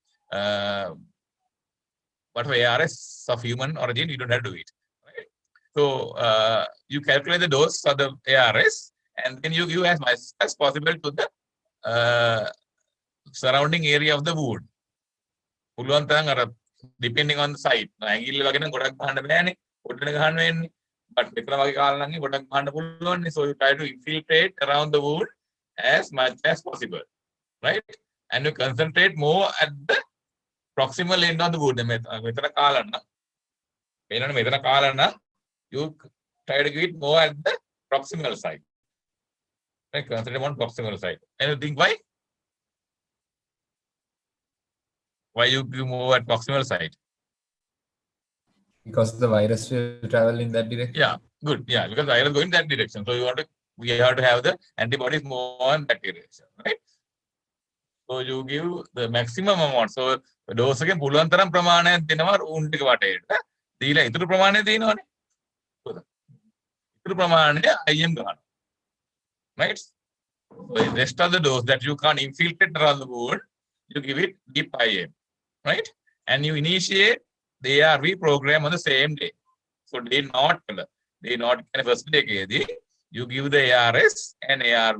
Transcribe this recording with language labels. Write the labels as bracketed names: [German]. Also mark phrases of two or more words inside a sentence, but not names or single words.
[English] But for ARS of human origin, you don't have to do it. Right? So you calculate the dose of the ARS and then you give as much as possible to the surrounding area of the wound. depending on the site. [Sinhala] ඇඟිල්ල වගේ නම් ගොඩක් ගහන්න බෑනේ. පොඩ්ඩක් ගහන්න වෙන්නේ. But මෙතන වගේ කාලා නම් ගොඩක් ගහන්න පුළුවන්. [English] So you try to infiltrate around the wound as much as possible. Right? And you concentrate more at the proximal end of the wound. [Sinhala] මෙතන කාලා නම් මෙතන කාලා නම් [English] you try to give it more at the proximal side. Right? Concentrate on proximal side. And you think why? Why you give more at proximal side? Because the virus will travel in that direction. Yeah, good. Yeah, because the virus going in that direction. So we have to have the antibodies more in that direction, right? So you give the maximum amount. So dose [Sinhala] එකෙන් පුළුවන් තරම් ප්‍රමාණයක් දෙනවා wound එක වටේට. දීලා ඉතුරු ප්‍රමාණය දෙනවනේ. ඉතුරු ප්‍රමාණය IM ගන්නවා. [English] Right? So the rest of the dose that you can't infiltrate around the wound, you give it deep IM. Right? And you initiate the ARV program on the same day. So day not first day you give the ARS and ARV.